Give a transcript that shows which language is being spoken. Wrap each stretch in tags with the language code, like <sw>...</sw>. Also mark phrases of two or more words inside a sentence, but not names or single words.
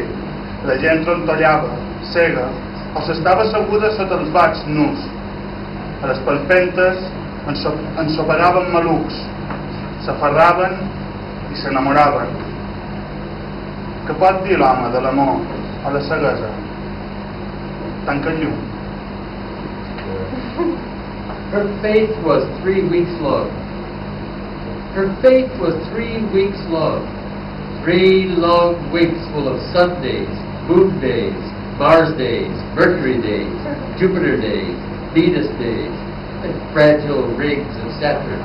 <ca>La gent trontollava, cega, o s'estava asseguda sota els bacs nus. A les palpentes ensoperaven malucs, s'aferraven i s'enamoraven. Què pot dir l'home de l'amor o la ceguesa? Tanca el llum.</ca> <en>Her faith was 3 weeks long. Her faith was 3 weeks long. 3 long weeks full of Sundays, moon days, Mars days, Mercury days, Jupiter days, Venus days, and fragile rings of Saturn.</en>